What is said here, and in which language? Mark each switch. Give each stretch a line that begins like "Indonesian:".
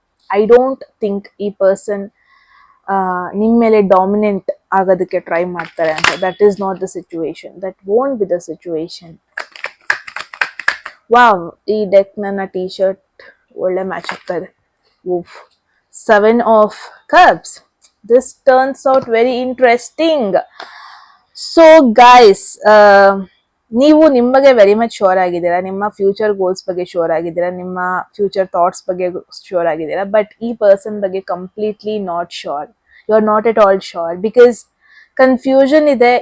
English: I don't think
Kannada: ಈ person ನಿಮ್ಮ ಮೇಲೆ ಡಾಮಿನೆಂಟ್ ಆಗೋದಕ್ಕೆ ಟ್ರೈ ಮಾಡ್ತಾರೆ ಅಂತ.
English: That is not the situation, that won't be the situation. Wow,
Kannada: ಈ ಡೆಕ್ ನನ್ನ ಟೀ ಶರ್ಟ್ ಒಳ್ಳೆ ಮ್ಯಾಚ್ ಆಗ್ತಾ ಇದೆ.
English: 7 of Cups. This turns out very interesting.
Kannada: So guys, ನೀವು ನಿಮ್ಮ ಬಗ್ಗೆ ವೆರಿ ಮಚ್ ಶೋರ್ ಆಗಿದ್ದೀರಾ, ನಿಮ್ಮ ಫ್ಯೂಚರ್ ಗೋಲ್ಸ್ ಬಗ್ಗೆ ಶೋರ್ ಆಗಿದ್ದೀರಾ, ನಿಮ್ಮ ಫ್ಯೂಚರ್ ಥಾಟ್ಸ್ ಬಗ್ಗೆ ಶೋರ್ ಆಗಿದ್ದೀರಾ.
English: but
Kannada: ಈ ಪರ್ಸನ್ ಬಗ್ಗೆ
English: Completely not sure. You are not at all sure, because confusion ಇದೆ.